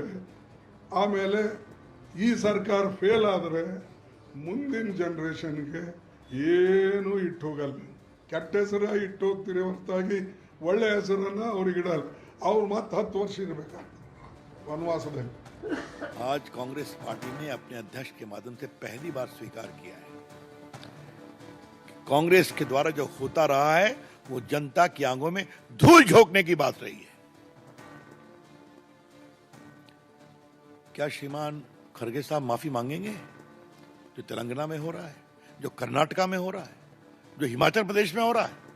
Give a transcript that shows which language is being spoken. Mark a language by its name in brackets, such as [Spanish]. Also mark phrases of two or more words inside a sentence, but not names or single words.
[Kannada] ಆಮೇಲೆ ಈ ಸರ್ಕಾರ ಫೇಲ್ ಆದರೆ ಮುಂದಿನ ಜನ್ರೇಷನ್ಗೆ ಏನೂ ಇಟ್ಟು ಹೋಗಲ್ಲ. ಕೆಟ್ಟ ಹೆಸರು ಇಟ್ಟು ಹೋಗ್ತೀರಿ ಹೊರತಾಗಿ ಒಳ್ಳೆಯ ಹೆಸರನ್ನು ಅವ್ರಿಗೆ ಇಡಲ್ಲ. ಅವ್ರು ಮತ್ತೆ 10 ವರ್ಷ ಇರಬೇಕಾಗ್ತದೆ ವನವಾಸದಲ್ಲಿ. [Hindi] आज कांग्रेस पार्टी ने अपने अध्यक्ष के माध्यम से पहली बार स्वीकार किया है, कांग्रेस के द्वारा जो होता रहा है वो जनता की आंखों में धूल झोंकने की बात रही है। क्या श्रीमान खड़गे साहब माफी मांगेंगे जो तेलंगाना में हो रहा है, जो कर्नाटका में हो रहा है, जो हिमाचल प्रदेश में हो रहा है?